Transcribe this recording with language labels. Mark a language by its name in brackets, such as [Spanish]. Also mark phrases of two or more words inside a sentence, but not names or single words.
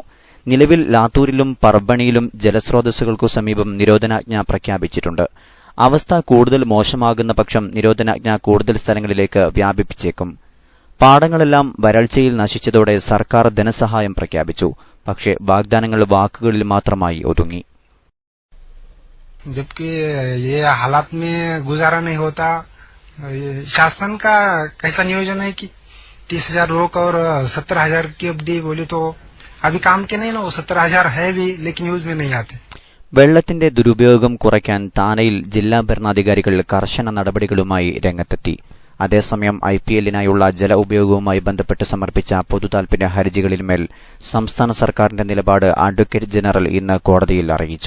[Malayalam] നിലവിൽ ലാത്തൂരിലും പർബണിയിലും ജലസ്രോതസ്സുകൾക്കു സമീപം നിരോധനാജ്ഞ പ്രഖ്യാപിച്ചിട്ടുണ്ട്. അവസ്ഥ കൂടുതൽ മോശമാകുന്ന പക്ഷം നിരോധനാജ്ഞ കൂടുതൽ സ്ഥലങ്ങളിലേക്ക് വ്യാപിപ്പിച്ചേക്കും. പാടങ്ങളെല്ലാം വരൾച്ചയിൽ നശിച്ചതോടെ സർക്കാർ ധനസഹായം പ്രഖ്യാപിച്ചു. പക്ഷേ വാഗ്ദാനങ്ങൾ വാക്കുകളിൽ മാത്രമായി ഒതുങ്ങി. [Hindi] जबकि ये हालात में गुजारा नहीं होता. शासन का कैसा नियोजन है कि 30,000 रोक और 17,000 की एफडी बोले तो अभी काम के नहीं ना. वो 17,000 है भी लेकिन यूज में नहीं आते. [Malayalam] വെള്ളത്തിന്റെ ദുരുപയോഗം കുറയ്ക്കാൻ താനെയിൽ ജില്ലാ ഭരണാധികാരികൾ കർശന നടപടികളുമായി രംഗത്തെത്തി. അതേസമയം IPLനായുള്ള ജല ഉപയോഗവുമായി ബന്ധപ്പെട്ട് സമർപ്പിച്ച പൊതുതാൽപര്യ ഹർജികളിന്മേൽ സംസ്ഥാന സർക്കാരിന്റെ നിലപാട് [English] Advocate General [Malayalam] ഇന്ന് കോടതിയിൽ അറിയിച്ചു.